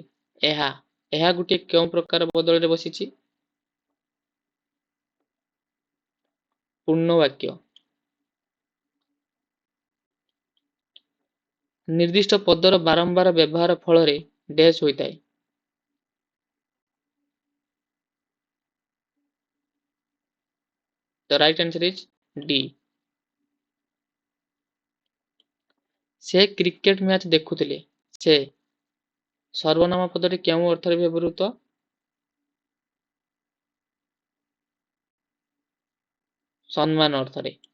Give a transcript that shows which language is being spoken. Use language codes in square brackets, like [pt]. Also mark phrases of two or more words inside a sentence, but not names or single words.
[or] ଏହା ଗୋଟିଏ କେଉଁ ପ୍ରକାର ବଦଳରେ ବସିଛି? ପୂର୍ଣ୍ଣବାକ୍ୟ। ନିର୍ଦ୍ଦିଷ୍ଟ ପଦର ବାରମ୍ବାର ବ୍ୟବହାର ଫଳରେ ଡ୍ୟାଶ ହୋଇଥାଏ। [en] The right answer is D. [or] ସେ କ୍ରିକେଟ ମ୍ୟାଚ ଦେଖୁଥିଲେ। ସେ ସର୍ବନାମ ପଦଟି କେଉଁ ଅର୍ଥରେ ବ୍ୟବହୃତ? ସମ୍ମାନ ଅର୍ଥରେ।